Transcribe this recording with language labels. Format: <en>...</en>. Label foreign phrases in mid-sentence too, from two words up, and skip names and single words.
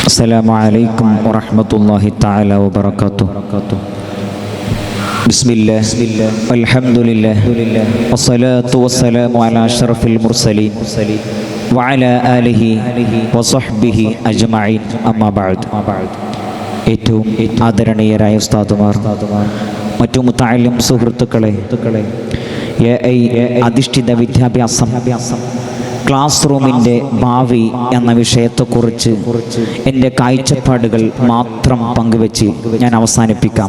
<ar>السلام عليكم ورحمة الله تعالى وبركاته. بسم الله والحمد لله والصلاة والسلام على أشرف المرسلين وعلى آله وصحبه أجمعين أما بعد.</ar> <ml>ഏറ്റവും ആദരണീയരായ ഉസ്താദുമാർ, മറ്റു മുത്തഅല്ലിം സുഹൃത്തുക്കളെ, അധിഷ്ഠിത വിദ്യാഭ്യാസം ക്ലാസ് റൂമിൻ്റെ ഭാവി എന്ന വിഷയത്തെക്കുറിച്ച് എൻ്റെ കാഴ്ചപ്പാടുകൾ മാത്രം പങ്കുവെച്ച് ഞാൻ അവസാനിപ്പിക്കാം.</ml>